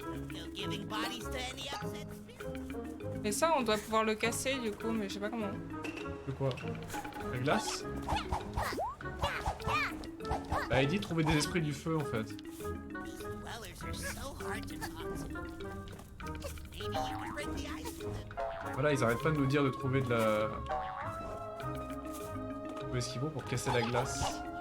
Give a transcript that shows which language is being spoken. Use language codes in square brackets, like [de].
[en] You're giving bodies to any upset spirits. [fr] Mais ça, on doit pouvoir le casser du coup, mais je sais pas comment. De quoi? La glace? Bah, il dit trouver des esprits du feu en fait. [en] These dwellers are so hard to talk to. Maybe you can break the ice with them. [fr] Voilà, ils arrêtent pas de nous dire de trouver de la... Trouver ce qu'il faut pour casser la glace.